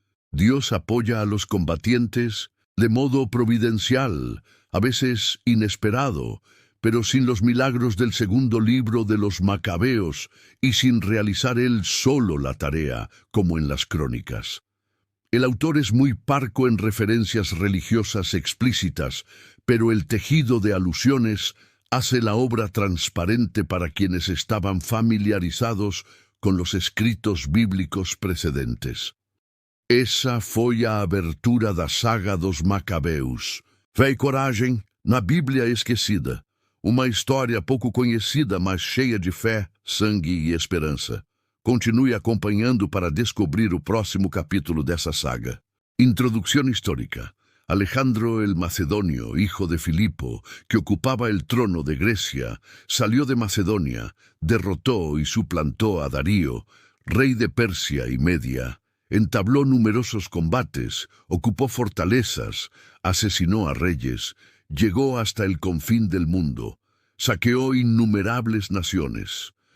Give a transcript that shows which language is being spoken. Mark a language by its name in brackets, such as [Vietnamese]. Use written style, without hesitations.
[Spanish] Dios apoya a los combatientes de modo providencial, a veces inesperado, pero sin los milagros del segundo libro de los Macabeos y sin realizar él solo la tarea, como en las crónicas. El autor es muy parco en referencias religiosas explícitas, pero el tejido de alusiones hace la obra transparente para quienes estaban familiarizados con los escritos bíblicos precedentes. [Portuguese] Essa foi a abertura da saga dos Macabeus. Fé e coragem na Bíblia esquecida. Uma história pouco conhecida, mas cheia de fé, sangue e esperança. Continue acompanhando para descobrir o próximo capítulo dessa saga. [Spanish] Introducción histórica. Alejandro el Macedonio, hijo de Filipo, que ocupaba el trono de Grecia, salió de Macedonia, derrotó y suplantó a Darío, rey de Persia y Media. Entabló numerosos combates, ocupó fortalezas, asesinó a reyes, llegó hasta el confín del mundo, saqueó innumerables naciones.